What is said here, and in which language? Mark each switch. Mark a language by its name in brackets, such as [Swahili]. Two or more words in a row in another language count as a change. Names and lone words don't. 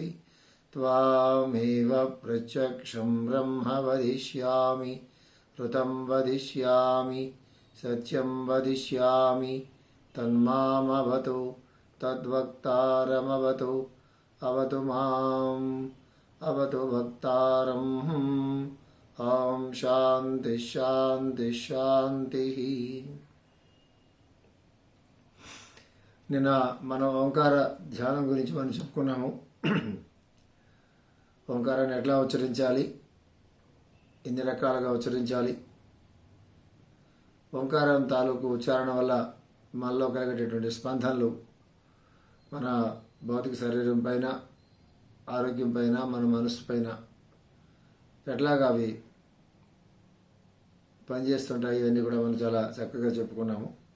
[Sanskrit] त्वामेव प्रत्यक्षं ब्रह्म वदिष्यामि ऋतं वदिष्यामि सत्यं वदिष्यामि तन्मामवतु तद्वक्तारमवतु अवतु माम् अवतु वक्तारम् ॐ शान्ति शान्ति शान्तिः. [Telugu] నిన్న మనం ఓంకార ధ్యానం గురించి మనం చెప్పుకున్నాము. ఓంకారాన్ని ఎట్లా ఉచ్చరించాలి, ఎన్ని రకాలుగా ఉచ్చరించాలి, ఓంకారం తాలూకు ఉచ్చారణ వల్ల మనలో కలిగేటటువంటి స్పందనలు మన భౌతిక శరీరం పైన, ఆరోగ్యం పైన, మన మనసు పైన ఎట్లాగా అవి పనిచేస్తుంటాయి, ఇవన్నీ కూడా మనం చాలా చక్కగా చెప్పుకున్నాము.